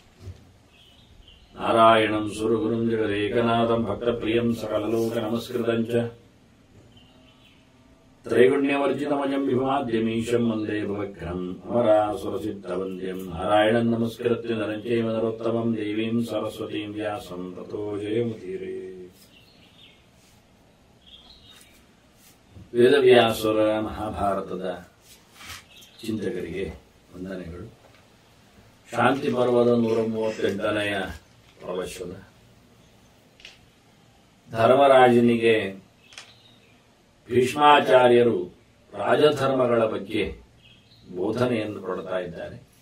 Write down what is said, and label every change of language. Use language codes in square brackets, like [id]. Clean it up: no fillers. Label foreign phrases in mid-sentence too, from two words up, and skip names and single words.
[sa] नारायणं सुरगुरुं जगदेकनाथं भक्तप्रियं सकललोकनमस्कृतं च त्रैगुण्यवर्जितमजं विभवाद्यमीशं वन्दे भवघ्नम् अमरासुरसिद्धवन्द्यं नारायणं नमस्कृत्य नरं चैव नरोत्तमं देवीं सरस्वतीं व्यासं ततो जयमुदीरे [kn] ವೇದವ್ಯಾಸರ ಮಹಾಭಾರತದ ಚಿಂತಕರಿಗೆ ವಂದನೆಗಳು. ಶಾಂತಿ ಪರ್ವದ 138ನೆಯ ಪ್ರವಚನ. ಧರ್ಮರಾಜನಿಗೆ ಭೀಷ್ಮಾಚಾರ್ಯರು ರಾಜಧರ್ಮಗಳ ಬಗ್ಗೆ ಬೋಧನೆಯನ್ನು ಕೊಡ್ತಾ ಇದ್ದಾರೆ.